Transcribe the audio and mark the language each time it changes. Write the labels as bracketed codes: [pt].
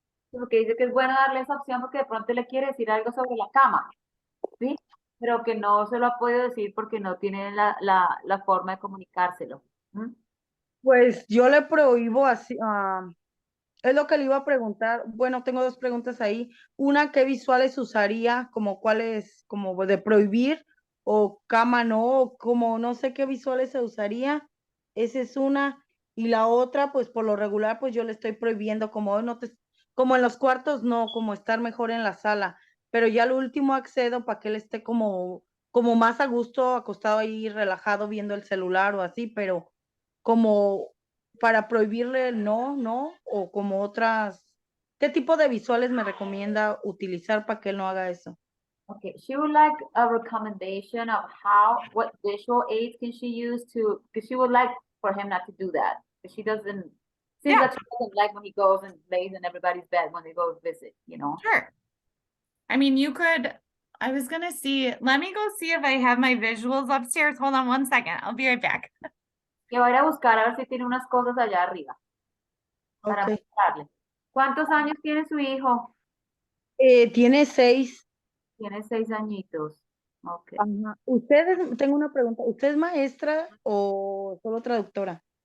[es] Porque dice que es bueno darle esa opción porque de pronto le quiere decir algo sobre la cama, ¿sí? Pero que no se lo ha podido decir porque no tiene la forma de comunicárselo. ¿Mm? Pues yo le prohíbo así, es lo que le iba a preguntar. Bueno, tengo dos preguntas ahí. Una, ¿qué visuales usaría? Como cuáles, como de prohibir o cama no, o como no sé qué visuales se usaría. Esa es una. Y la otra, pues por lo regular, pues yo le estoy prohibiendo como en los cuartos, no, como estar mejor en la sala. Pero ya lo último accedo para que él esté como más a gusto, acostado ahí, relajado, viendo el celular o así, pero como para prohibirle el no, o como otras, ¿qué tipo de visuales me recomienda utilizar para que él no haga eso? [en] Okay, she would like a recommendation of what visual aids can she use because she would like for him not to do that. Because she doesn't, seems Yeah. that she doesn't like when he goes and lays in everybody's bed when they go visit, Sure. I mean, I was gonna see, let me go see if I have my visuals upstairs. Hold on one second. I'll be right back. [es] Que va a ir a buscar a ver si tiene unas cosas allá arriba para Ok. mostrarle. ¿Cuántos años tiene su hijo? Tiene 6. Tiene 6 añitos. Ok. Ajá. Tengo una pregunta, ¿usted es maestra o solo traductora?